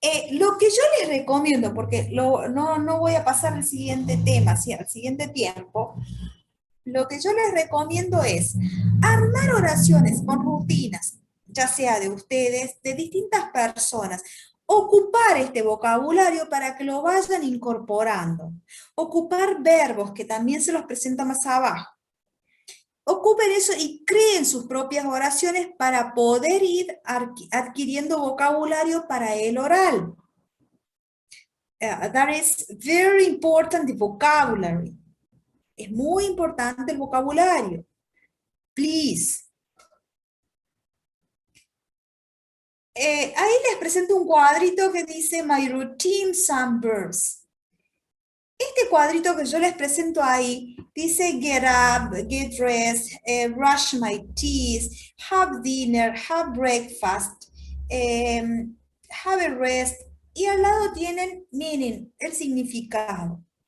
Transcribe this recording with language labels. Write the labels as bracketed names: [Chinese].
[Spanish] Lo que yo les recomiendo, porque no voy a pasar al siguiente tema, al siguiente tiempo, lo que yo les recomiendo es armar oraciones con rutinas, ya sea de ustedes, de distintas personas, ocupar este vocabulario para que lo vayan incorporando, ocupar verbos, que también se los presenta más abajo. Ocupen eso y creen sus propias oraciones para poder ir adquiriendo vocabulario para el oral. [English] That is very important, the vocabulary. [Spanish] Es muy importante el vocabulario. [English] Please. [Spanish] Ahí les presento un cuadrito que dice My Routine Some Verbs. Este cuadrito que yo les presento ahí dice [English] get up, get dressed, brush my teeth, have dinner, have breakfast, have a rest, [Spanish] y al lado tienen meaning, el significado.